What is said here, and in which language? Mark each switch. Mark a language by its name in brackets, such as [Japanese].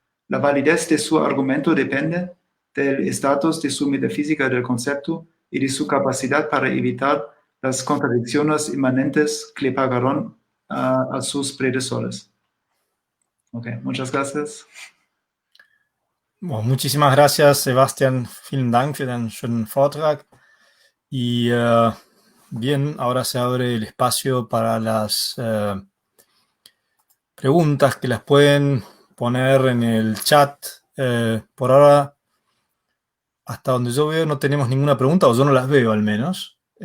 [Spanish] La validez de su argumento depende del estatus de su metafísica del concepto y de su capacidad para evitar las contradicciones inmanentes que le pagaron a sus predecesores. Ok, muchas gracias. Bueno, muchísimas gracias, Sebastián. [German] Vielen Dank für den schönen Vortrag. [Spanish] Y bien, ahora se abre el espacio para las preguntas que las pueden poner en el chat. Por ahora, hasta donde yo veo, no tenemos ninguna pregunta, o yo no las veo al menos.